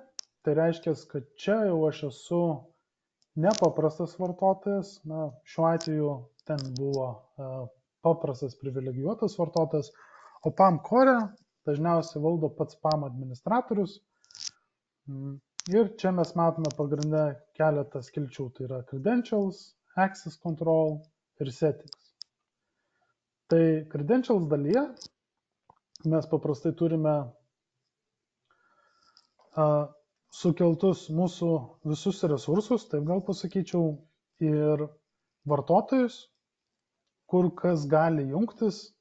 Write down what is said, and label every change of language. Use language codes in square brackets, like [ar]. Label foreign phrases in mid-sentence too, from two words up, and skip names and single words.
[lt] Tai reiškia, kad čia jau aš esu nepaprastas vartotojas. Na, šiuo atveju ten buvo paprastas privilegijuotas vartotojas, o PAM core dažniausiai valdo pats PAM administratorius. Ir čia mes matome pagrindę keletą skilčių. Tai yra [en] credentials, access control [lt] ir settings. Tai credentials dalyje mes paprastai turime sukeltus mūsų visus resursus, taip gal pasakyčiau, ir vartotojus, kur kas gali jungtis,